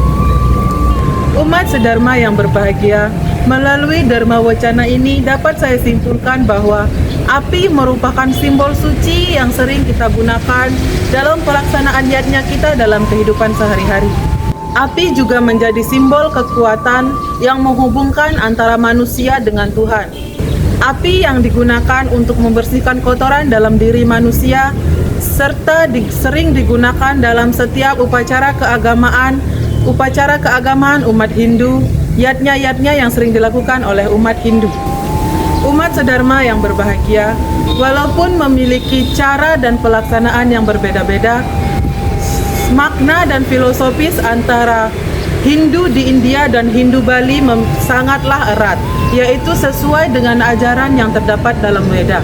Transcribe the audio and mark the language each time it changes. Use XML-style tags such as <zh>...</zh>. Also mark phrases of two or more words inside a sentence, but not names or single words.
<id>Umat sedharma yang berbahagia, melalui Dharma Wacana ini dapat saya simpulkan bahwa api merupakan simbol suci yang sering kita gunakan dalam pelaksanaan yatnya kita dalam kehidupan sehari-hari. Api juga menjadi simbol kekuatan yang menghubungkan antara manusia dengan Tuhan. Api yang digunakan untuk membersihkan kotoran dalam diri manusia, serta sering digunakan dalam setiap upacara keagamaan umat Hindu, yatnya yang sering dilakukan oleh umat Hindu. Umat sedharma yang berbahagia, walaupun memiliki cara dan pelaksanaan yang berbeda-beda, makna dan filosofis antara Hindu di India dan Hindu Bali sangatlah erat, yaitu sesuai dengan ajaran yang terdapat dalam Weda.</id>